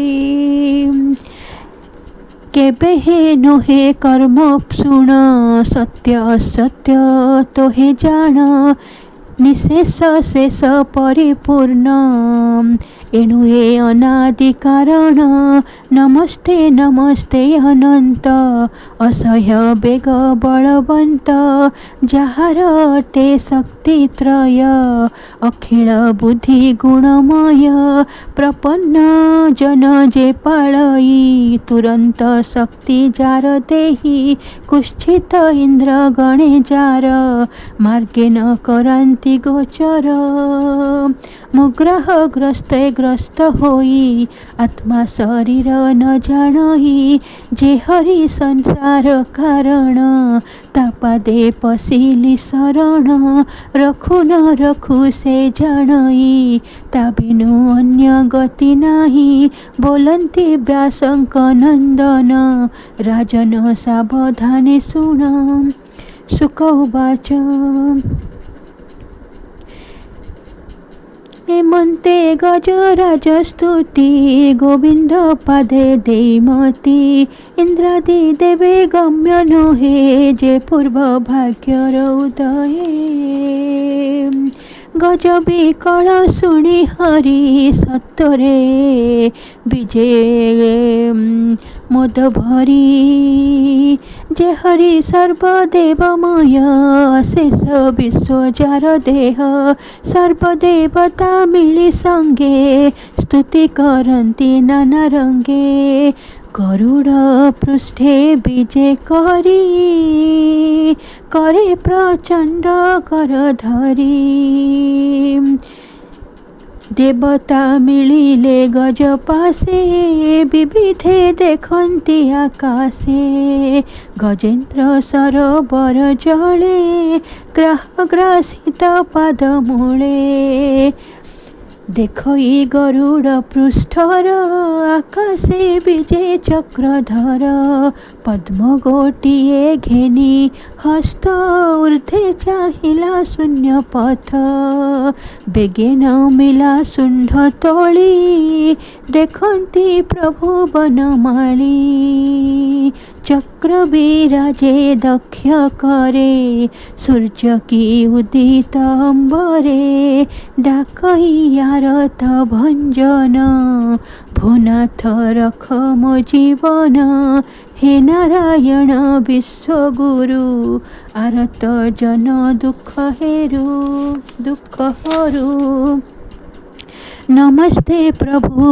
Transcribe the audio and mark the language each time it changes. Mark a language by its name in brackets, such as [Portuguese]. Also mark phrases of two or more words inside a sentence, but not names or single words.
[Odia] କେବେ ହେ ନୋହେ କର୍ମ ଶୁଣ ସତ୍ୟ ଅସତ୍ୟ ତୋ ହେ ଜାଣ ନିଶେଷ ଶେଷ ପରିପୂର୍ଣ୍ଣ ଏଣୁ ଏ ଅନାଦି କାରଣ ନମସ୍ତେ ନମସ୍ତେ ଅନନ୍ତ ଅସହ୍ୟ ବେଗ ବଳବନ୍ତ ଯାହାର ଅଟେ ଶକ୍ତି ତ୍ରୟ ଅଖିଳ ବୁଦ୍ଧି ଗୁଣମୟ ପ୍ରପନ୍ନ ଜନ ଯେ ପାଳଇ ତୁରନ୍ତ ଶକ୍ତି ଯାର ଦେହୀ କୁଷ୍ଠିତ ଇନ୍ଦ୍ର ଗଣେ ଯାର ମାର୍ଗେ ନ କରାନ୍ତି ଗୋଚର ମୁଗ୍ରହ ଗ୍ରସ୍ତେ ଗ୍ରସ୍ତ ହୋଇ ଆତ୍ମା ଶରୀର ନ ଜାଣଇ ଯେ ହରି ସଂସାର କାରଣ ତାପାଦେ ପଶିଲି ଶରଣ ରଖୁ ନ ରଖୁ ସେ ଜାଣଇ ତା ବିନୁ ଅନ୍ୟ ଗତି ନାହିଁ ବୋଲନ୍ତି ବ୍ୟାସଙ୍କ ନନ୍ଦନ ରାଜନ ସାବଧାନେ ଶୁଣ [Sanskrit] शुक उवाच [Odia] ହେମନ୍ତେ ଗଜରାଜ ସ୍ତୁତି ଗୋବିନ୍ଦ ପାଦେ ଦେମତୀ ଇନ୍ଦ୍ରାଦି ଦେବେ ଗମ୍ୟ ନହେ ଯେ ପୂର୍ବ ଭାଗ୍ୟର ଉଦୟେ ଗଜ ବିକଳ ଶୁଣୀ ହରି ସତ୍ତରେ ବିଜେ ମୋଦ ଭରୀ ଯେ ହରି ସର୍ବଦେବମୟ ଶେଷ ବିଶ୍ୱ ଯାର ଦେହ ସର୍ବଦେବତା ମିଳୀ ସଙ୍ଗେ ସ୍ତୁତି କରତୀ ନାନା ରଙ୍ଗେ ଗରୁଡ଼ ପୃଷ୍ଠେ ବିଜେ କରୀ କରେ ପ୍ରଚଣ୍ଡ କର ଧରୀ ଦେବତା ମିଳିଲେ ଗଜ ପାସେ ବିବିଧେ ଦେଖନ୍ତି ଆକାଶେ ଗଜେନ୍ଦ୍ର ସରୋବର ଜଳେ ଗ୍ରାହ ଗ୍ରାସିତ ପାଦ ମୂଳେ ଦେଖଇ ଗରୁଡ଼ ପୃଷ୍ଠର ଆକାଶେ ବିଜେ ଚକ୍ରଧର ପଦ୍ମ ଗୋଟିଏ ଘେନୀ ହସ୍ତ ଊର୍ଦ୍ଧ୍ୱେ ଚାହିଲା ଶୂନ୍ୟ ପଥ ବେଗେ ନ ମିଳା ଶୁଣ୍ଢ ତୋଳୀ ଦେଖନ୍ତି ପ୍ରଭୁ ବନମାଳୀ ଚକ୍ର ବିରାଜେ ଦକ୍ଷ କରେ ସୂର୍ଯ୍ୟ କୀ ଉଦିତ ଅମ୍ବରେ ଡାକଇ ଆରତ ଭଞ୍ଜନ ଭୁନାଥ ରଖ ମୋ ଜୀବନ ହେ ନାରାୟଣ ବିଶ୍ୱଗୁରୁ ଆରତ ଜନ ଦୁଖ ହରୂ ନମସ୍ତେ ପ୍ରଭୁ